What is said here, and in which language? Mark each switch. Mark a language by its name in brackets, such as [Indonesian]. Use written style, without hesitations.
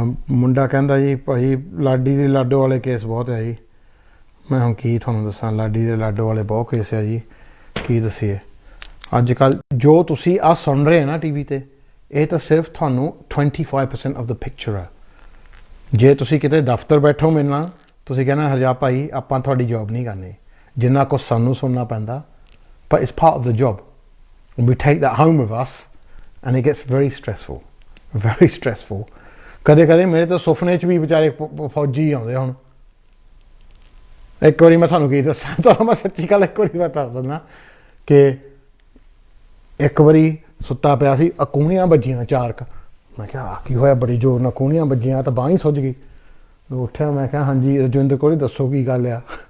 [Punjabi] ਮੁੰਡਾ ਕਹਿੰਦਾ ਜੀ ਭਾਈ ਲਾਡੀ ਦੇ ਲਾਡੋ ਵਾਲੇ ਕੇਸ ਬਹੁਤ ਹੈ ਜੀ। ਮੈਂ ਹੁਣ ਕੀ ਤੁਹਾਨੂੰ ਦੱਸਾਂ, ਲਾਡੀ ਦੇ ਲਾਡੋ ਵਾਲੇ ਬਹੁਤ ਕੇਸ ਹੈ ਜੀ, ਕੀ ਦੱਸੀਏ। ਅੱਜ ਕੱਲ੍ਹ ਜੋ ਤੁਸੀਂ ਆਹ ਸੁਣ ਰਹੇ ਨਾ TV ਤੇ, ਇਹ ਤਾਂ ਸਿਰਫ ਤੁਹਾਨੂੰ 25% ਆਫ ਦ ਪਿਕਚਰ ਹੈ। ਜੇ ਤੁਸੀਂ ਕਿਤੇ ਦਫ਼ਤਰ ਬੈਠੋ ਮਿਲਣਾ ਤੁਸੀਂ ਕਹਿਣਾ ਹਰਜਾਪ ਭਾਈ ਆਪਾਂ ਤੁਹਾਡੀ ਜੌਬ ਨਹੀਂ ਕਰਨੀ, ਜਿੰਨਾ ਕੁਛ ਸਾਨੂੰ ਸੁਣਨਾ ਪੈਂਦਾ, [English] but it's part of the job and we take that home with us and it gets very stressful. [Punjabi] ਕਦੇ ਮੇਰੇ ਤਾਂ ਸੁਪਨੇ 'ਚ ਵੀ ਵਿਚਾਰੇ ਫੌਜੀ ਆਉਂਦੇ ਹੁਣ। ਇੱਕ ਵਾਰੀ ਮੈਂ ਤੁਹਾਨੂੰ ਕੀ ਦੱਸਾਂ, ਤੁਹਾਨੂੰ ਮੈਂ ਸੱਚੀ ਗੱਲ ਇੱਕ ਵਾਰੀ ਮੈਂ ਦੱਸ ਦਿੰਦਾ ਕਿ ਇੱਕ ਵਾਰੀ ਸੁੱਤਾ ਪਿਆ ਸੀ, ਕੂਣੀਆਂ ਵੱਜੀਆਂ 4 ਕੁ। ਮੈਂ ਕਿਹਾ ਆ ਕੀ ਹੋਇਆ, ਬੜੀ ਜ਼ੋਰ ਨਾਲ ਕੂਣੀਆਂ ਵੱਜੀਆਂ ਤਾਂ ਬਾਂਹ ਹੀ ਸੁੱਜ ਗਈ। ਉੱਠਿਆ, ਮੈਂ ਕਿਹਾ ਹਾਂਜੀ ਰਜਵਿੰਦਰ ਕੋਲ ਦੱਸੋ ਕੀ ਗੱਲ ਆ।